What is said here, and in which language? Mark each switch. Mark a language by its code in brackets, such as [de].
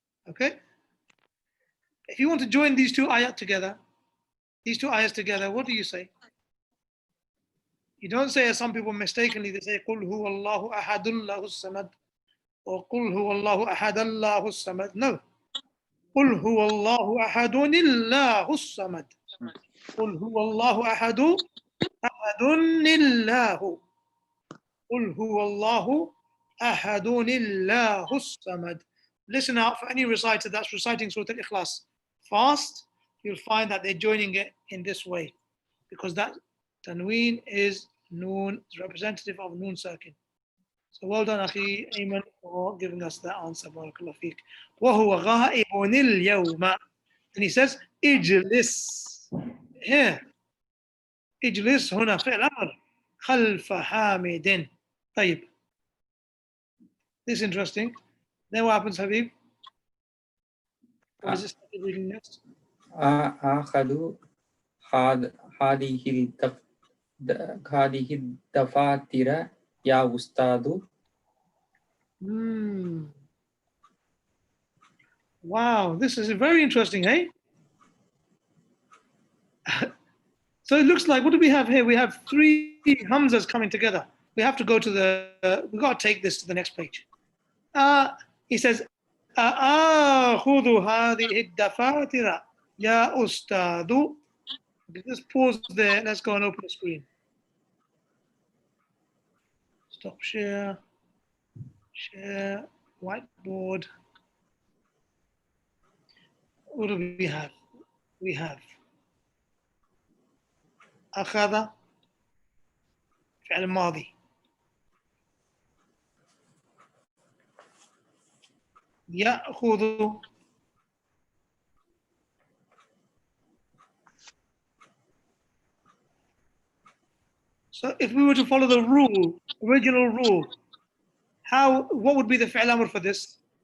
[en] Okay? If you want to join these two ayat together, what do you say? You don't say, as some people mistakenly, they say, [ar] قُلْ هُوَ اللَّهُ أَحَدٌ لَهُ الصَّمَدُ. or قل هو الله أحد الله الصمد. [en] No. [ar] قل هو الله أحد الله الصمد. قل هو الله أحد أحد الله. قل هو الله أحد الله الصمد. [en] Listen out for any reciter that's reciting Surah Al-Ikhlas fast, you'll find that they're joining it in this way, because that tanween is noon, is representative of noon sakin. So well done, Akhi Ayman, for giving us that answer. [ar] Barakallah feek. وَهُوَ غَائِبٌ الْيَوْمَ. [en] And he says, اجلس. [ar] Here. اجلس هنا فعل أمر. خلف حامد. طيب. [en] This is interesting. Then what happens, Habib? What is this reading next? [ar] أخذوا هذه الدفاتر يا أستاذ. [en] Wow, this is very interesting, hey? So it looks like, what do we have here? We have three Hamzas coming together. We have to go to the, we've got to take this to the next page. He says, [ar] أَآخُذُ هَذِهِ الدَّفَاتِرَ يَا أُسْتَاذُ. [en] Just pause there. Let's go and open the screen. Stop share. Share. Whiteboard. What do we have? We have [ar] أخذ فعل ماضي. [en] يأخذ So if we were to follow the rule, original rule, what would be the fi'l amr for this?